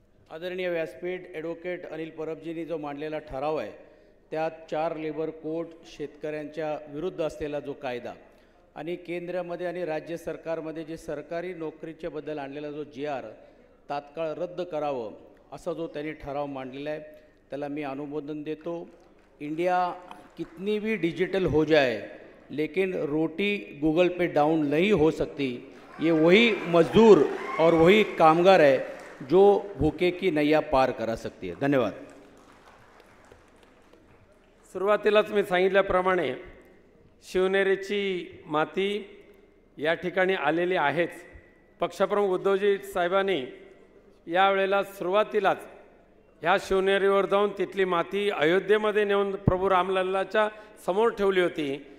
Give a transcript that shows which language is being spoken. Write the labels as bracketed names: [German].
[Marathi] आदरणीय व्यासपीठ, ॲडव्होकेट अनिल परबजींनी जो मांडलेला ठराव आहे त्यात 4 लेबर कोड, शेतकऱ्यांच्या विरुद्ध असलेला जो कायदा आणि केंद्रामध्ये आणि राज्य सरकारमध्ये जे सरकारी नोकरीच्या बद्दल आणलेला जो GR तात्काळ रद्द करावं असा जो त्यांनी ठराव मांडलेला आहे त्याला मी अनुमोदन देतो. [Hindi] इंडिया कितनी भी डिजिटल हो जाए लेकिन रोटी गूगल पे डाउन नहीं हो सकती. ये वही मजदूर और वही कामगार है जो भूखे की नैया पार करा सकती है. [Marathi] धन्यवाद. सुरुवातीलाच मी सांगितल्याप्रमाणे शिवनेरीची माती या ठिकाणी आलेली आहेच. पक्षप्रमुख उद्धवजी साहेबांनी यावेळेला सुरुवातीलाच ह्या शिवनेरीवर जाऊन तिथली माती अयोध्येमध्ये नेऊन प्रभू रामलल्लाच्या समोर ठेवली होती.